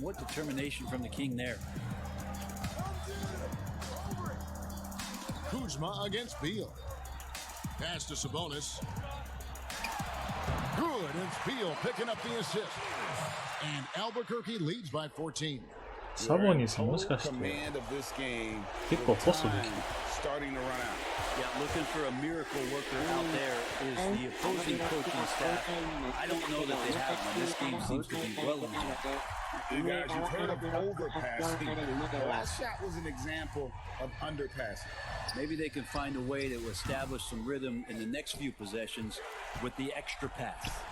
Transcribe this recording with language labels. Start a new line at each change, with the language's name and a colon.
English: What determination from the King there. Kuzma against Beal. Pass to Sabonis. Good, it's Beal picking up the assist. And Albuquerque leads by 14.
Japanese: サボニスもしかして結構ポストできる。
English: Starting to run out. Yeah, looking for a miracle worker out there is the opposing coaching staff. I don't know that they have one. This game seems to be well in check. You guys, you've heard of overpassing. The last shot was an example of underpassing. Maybe they can find a way to establish some rhythm in the next few possessions with the extra pass.